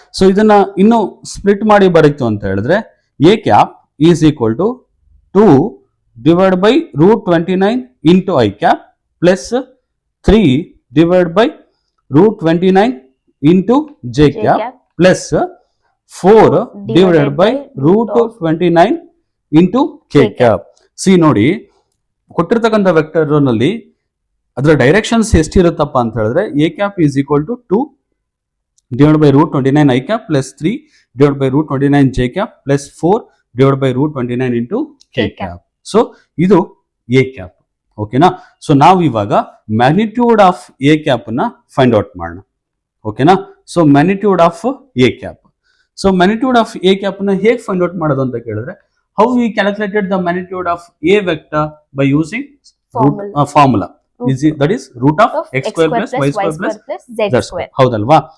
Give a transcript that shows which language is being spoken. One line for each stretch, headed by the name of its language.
English: so
Kannada: ಇದನ್ನ ಇನ್ನು split ಮಾಡಿ ಬರೀತು ಅಂತ ಹೇಳಿದ್ರೆ
English: A cap is equal to 2 divide by root 29 into I cap plus 3 divide by root 29 into J cap plus 4 divided by root 29 into K cap. See
Kannada: ನೋಡಿ, ಕೊಟ್ಟಿರ್ತಕ್ಕಂಥ vector ನಲ್ಲಿ ಅದರ directions ಎಷ್ಟಿರುತ್ತಪ್ಪ ಅಂತ ಹೇಳಿದ್ರೆ
English: A cap is equal to 2 divided by root 29 I cap plus 3 divided by root 29 J cap plus 4 divided by root 29 into K cap.
Kannada: So ಇದು A cap. ಓಕೆನಾ. So ನಾವು ಇವಾಗ ಮ್ಯಾಗ್ನಿಟ್ಯೂಡ್ ಆಫ್ ಎ ಕ್ಯಾಪ್ ನ find out ಮಾಡೋಣ. ಓಕೆನಾ.
English: so magnitude of A cap, so magnitude of A cap
Kannada: ನ ಹೇಗೆ find out ಮಾಡೋದು ಅಂತ ಕೇಳಿದ್ರೆ,
English: how we calculated the magnitude of a vector by using formula, that is root of x square plus y square plus z square,
Kannada: ಹೌದಲ್ವಾ.